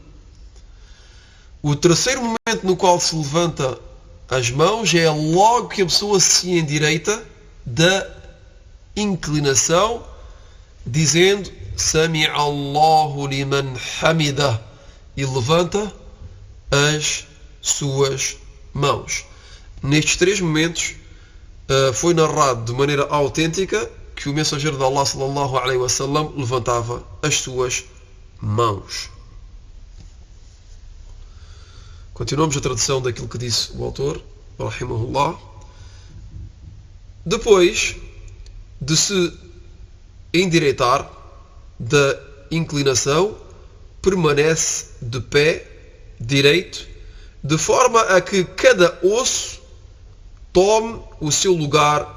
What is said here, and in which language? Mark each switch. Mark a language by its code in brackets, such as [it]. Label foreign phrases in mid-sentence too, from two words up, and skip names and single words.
[pt] O terceiro momento no qual se levanta as mãos é logo que a pessoa se endireita da inclinação, dizendo [ar] سمع الله لمن حمده, [pt] e levanta as suas mãos. Nestes 3 momentos foi narrado de maneira autêntica que o mensageiro de Allah [ar] صلى الله عليه وسلم [pt] levantava as suas mãos. Continuamos a tradução daquilo que disse o autor, rahimahullah. Depois de se endireitar da inclinação, permanece de pé direito, de forma a que cada osso tome o seu lugar.